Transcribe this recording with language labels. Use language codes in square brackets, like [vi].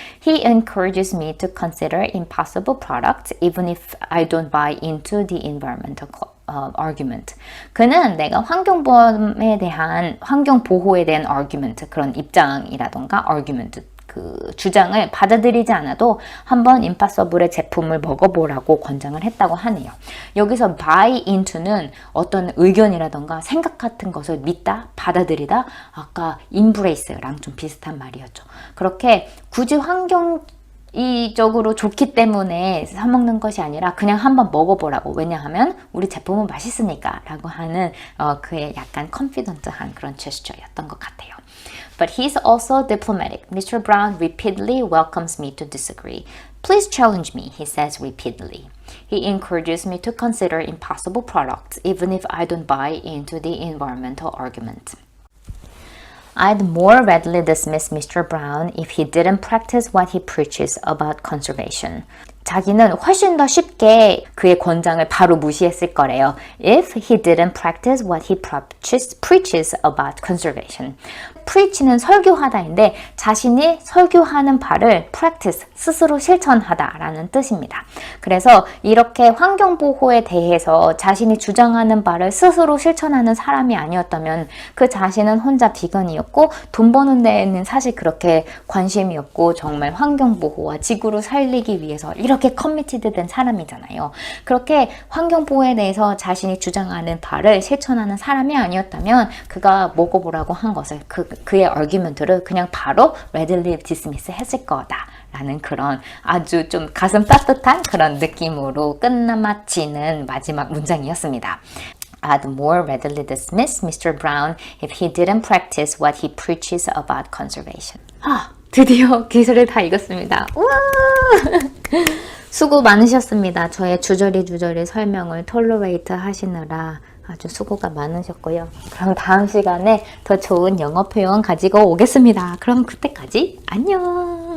[en] He encourages me to consider impossible products even if I don't buy into the environmental argument. [ko] 그는 내가 환경보호에 대한 argument, 그런 입장이라던가 argument, 그 주장을 받아들이지 않아도 한번 임파서블의 제품을 먹어보라고 권장을 했다고 하네요. 여기서 buy into는 어떤 의견이라던가 생각 같은 것을 믿다, 받아들이다, 아까 embrace랑 좀 비슷한 말이었죠. 그렇게 굳이 이쪽으로 좋기 때문에 사먹는 것이 아니라 그냥 한번 먹어보라고. 왜냐하면 우리 제품은 맛있으니까 라고 하는 그의 약간 컨피던트한 그런 제스처였던 것 같아요. [en] But he's also diplomatic. Mr. Brown repeatedly welcomes me to disagree. Please challenge me, he says repeatedly. He encourages me to consider impossible products even if I don't buy into the environmental argument. I'd more readily dismiss Mr. Brown if he didn't practice what he preaches about conservation. [ko] 자기는 훨씬 더 쉽게 그의 권장을 바로 무시했을 거래요. [en] If he didn't practice what he preaches about conservation. [ko] preach는 설교하다인데 자신이 설교하는 바를 practice, 스스로 실천하다라는 뜻입니다. 그래서 이렇게 환경보호에 대해서 자신이 주장하는 바를 스스로 실천하는 사람이 아니었다면 그 자신은 혼자 비건이었고 돈 버는 데에는 사실 그렇게 관심이 없고 정말 환경보호와 지구를 살리기 위해서 이렇게 커미티드 된 사람이잖아요. 그렇게 환경보호에 대해서 자신이 주장하는 바를 실천하는 사람이 아니었다면 그가 먹어보라고 한 것을 그의 argument를 그냥 바로 [en] readily dismiss [ko] 했을 거다 라는 그런 아주 좀 가슴 따뜻한 그런 느낌으로 끝마치는 마지막 문장이었습니다. [en] I'd more readily dismiss Mr. Brown if he didn't practice what he preaches about conservation. [ko] 드디어 기술을 다 읽었습니다. 우와! 수고 많으셨습니다. 저의 주저리 설명을 톨러레이트 하시느라 아주 수고가 많으셨고요. 그럼 다음 시간에 더 좋은 영어 표현 가지고 오겠습니다. 그럼 그때까지 안녕!